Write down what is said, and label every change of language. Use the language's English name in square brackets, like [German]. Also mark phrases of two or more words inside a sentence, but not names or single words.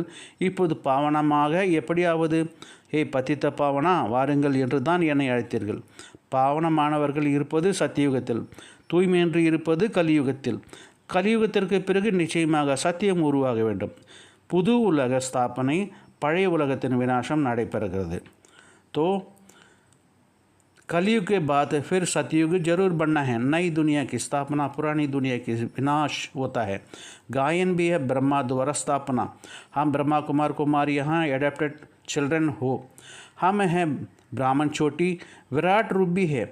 [Tamil] இப்போது பாவனமாக எப்படியாவது, ஹே பதித்த பாவனா வாருங்கள் என்று தான் என்னை அழைத்தீர்கள். பாவனமானவர்கள் இருப்பது சத்தியுகத்தில், தூய்மையின்றி இருப்பது கலியுகத்தில். கலியுகத்திற்கு பிறகு நிச்சயமாக சத்தியம் உருவாக வேண்டும். புது உலக ஸ்தாபனை, பழைய உலகத்தின் விநாசம் நடைபெறுகிறது. [Hindi] तो कलयुग के बाद फिर सतयुग जरूर बनना है। नई दुनिया की स्थापना, पुरानी दुनिया की विनाश होता है। गायन भी है ब्रह्मा द्वारा स्थापना। हम ब्रह्मा कुमार कुमार यहाँ [English] adopted children [Hindi] हो। हम हैं ब्राह्मण, छोटी विराट रूप भी है।